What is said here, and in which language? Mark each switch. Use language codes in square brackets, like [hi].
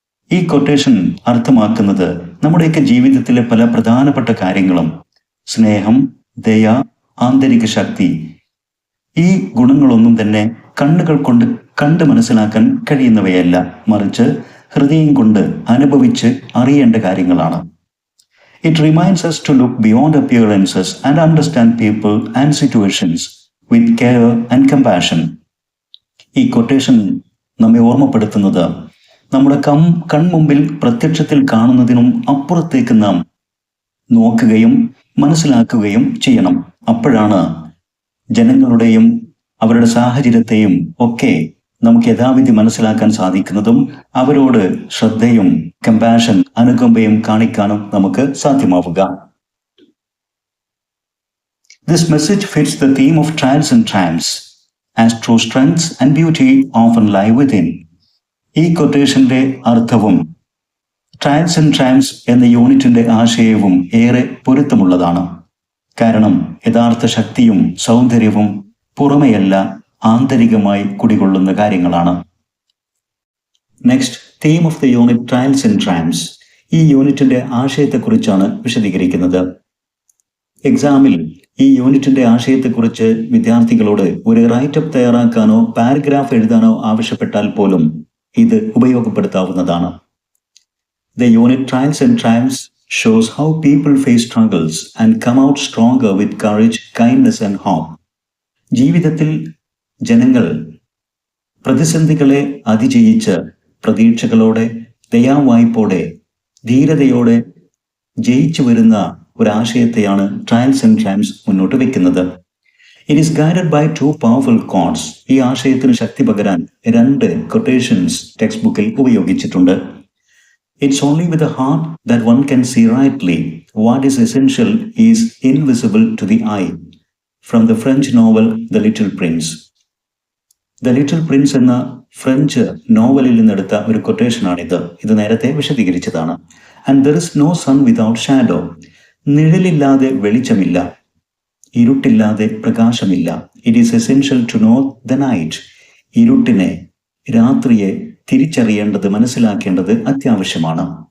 [ml] ഈ കൊട്ടേഷൻ അർത്ഥമാക്കുന്നത് നമ്മുടെയൊക്കെ ജീവിതത്തിലെ പല പ്രധാനപ്പെട്ട കാര്യങ്ങളും സ്നേഹം, ദയ, ആന്തരിക ശക്തി, ഈ ഗുണങ്ങളൊന്നും തന്നെ കണ്ണുകൾ കൊണ്ട് കണ്ട് മനസ്സിലാക്കാൻ കഴിയുന്നവയല്ല, മറിച്ച് ഹൃദയം കൊണ്ട് അനുഭവിച്ച് അറിയേണ്ട കാര്യങ്ങളാണ്. [en] It reminds us to look beyond appearances and understand people and situations with care and compassion. [ml] ഈ കൊട്ടേഷൻ നമ്മെ ഓർമ്മപ്പെടുത്തുന്നത് നമ്മുടെ കൺമുമ്പിൽ പ്രത്യക്ഷത്തിൽ കാണുന്നതിനും അപ്പുറത്തേക്ക് നാം നോക്കുകയും മനസ്സിലാക്കുകയും ചെയ്യണം. അപ്പോഴാണ് ജനങ്ങളുടെയും അവരുടെ സാഹചര്യത്തെയും ഒക്കെ നമുക്ക് യഥാവിധി മനസ്സിലാക്കാൻ സാധിക്കുന്നതും അവരോട് ശ്രദ്ധയും കമ്പാഷൻ, അനുകമ്പയും കാണിക്കാനും നമുക്ക് സാധ്യമാവുക. [en] This message fits the theme of trials and triumphs, as true strengths and beauty often lie within. [ml] ഈ കൊട്ടേഷന്റെ അർത്ഥവും ട്രയൽസ് ആൻഡ് ട്രയംസ് എന്ന യൂണിറ്റിന്റെ ആശയവും ഏറെ പൊരുത്തമുള്ളതാണ്. കാരണം യഥാർത്ഥ ശക്തിയും സൗന്ദര്യവും പുറമെയല്ല, ആന്തരികമായി കുടികൊള്ളുന്ന കാര്യങ്ങളാണ്. [en] Next, theme of the unit trials and triumphs. [ml] ഈ യൂണിറ്റിന്റെ ആശയത്തെക്കുറിച്ചാണ് വിശദീകരിക്കുന്നത്. എക്സാമിൽ ഈ യൂണിറ്റിന്റെ ആശയത്തെക്കുറിച്ച് വിദ്യാർത്ഥികളോട് ഒരു റൈറ്റപ്പ് തയ്യാറാക്കാനോ പാരഗ്രാഫ് എഴുതാനോ ആവശ്യപ്പെട്ടാൽ പോലും ഇത് ഉപയോഗപ്പെടുത്താവുന്നതാണ്. [en] The unit Trials and Triumphs shows how people face struggles and come out stronger with courage, kindness and hope. [ml] ജീവിതത്തിൽ ജനങ്ങൾ പ്രതിസന്ധികളെ അതിജയിച്ച് പ്രതീക്ഷകളോടെ, ദയാവായ്പോടെ, ധീരതയോടെ ജയിച്ചു വരുന്ന ഒരാശയത്തെയാണ് ട്രയൽസ് ആൻഡ് ട്രയംസ് മുന്നോട്ട് വെക്കുന്നത്. [en] It is guided by 2 powerful quotes. [ml] ഈ ആശയത്തിന് ശക്തി പകരാൻ 2 കൊട്ടേഷൻസ് ടെക്സ്റ്റ് ബുക്കിൽ ഉപയോഗിച്ചിട്ടുണ്ട്. [en] It's only with the heart that one can see rightly. What is essential is invisible to the eye. From the French novel The Little Prince. [ml] The little Prince എന്ന French നോവലിൽ നിന്നെടുത്ത ഒരു കൊട്ടേഷനാണിത്. ഇത് നേരത്തെ വിശദീകരിച്ചതാണ്. [en] And there is no sun without shadow. [ml] നിഴലില്ലാതെ വെളിച്ചമില്ല, ഇരുട്ടില്ലാതെ പ്രകാശമില്ല. [en] It is essential to know the night. [ml] ഇരുട്ടിനെ, രാത്രിയെ തിരിച്ചറിയേണ്ടത്, മനസ്സിലാക്കേണ്ടത് അത്യാവശ്യമാണ്.